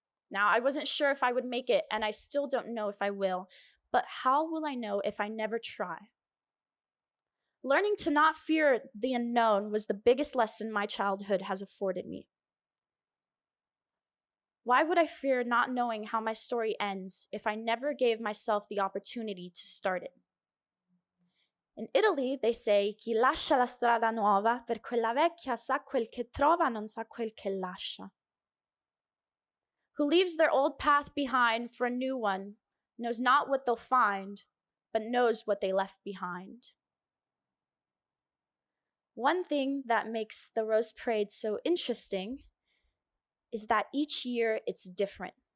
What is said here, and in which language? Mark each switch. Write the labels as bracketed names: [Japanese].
[English] Now, I wasn't sure if I would make it, and I still don't know if I will, but how will I know if I never try? Learning to not fear the unknown was the biggest lesson my childhood has afforded me. Why would I fear not knowing how my story ends if I never gave myself the opportunity to start it? In Italy, they say, [Italian] chi lascia la strada nuova per quella vecchia sa quel che trova, non sa quel che lascia. [English] Who leaves their old path behind for a new one knows not what they'll find, but knows what they left behind. One thing that makes the Rose Parade so interesting is that each year it's different.